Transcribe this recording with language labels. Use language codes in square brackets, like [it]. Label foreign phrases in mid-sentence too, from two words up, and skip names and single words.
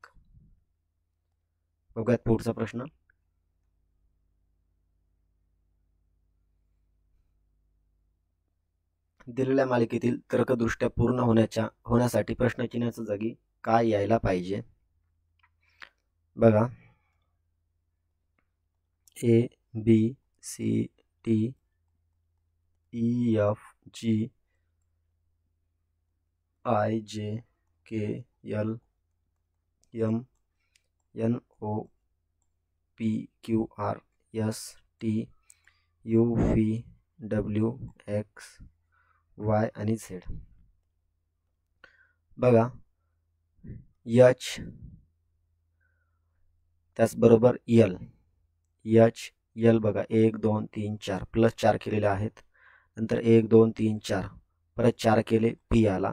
[mr] बघूयात पुढचा प्रश्न. दिलेल्या मालिकेतील तर्कदृष्ट्या पूर्ण होण्यासाठी प्रश्नचिन्हाच्या जागी काय यायला पाहिजे? बघा, A B C D T E F G I J K L M N O P Q R S T U V W X Y आणि Z. बघा H त्याचबरोबर L H L बघा 1 2 3 4 प्लस 4 केलेले आहेत. नंतर 1 2 3 4 परत 4 केले P आला.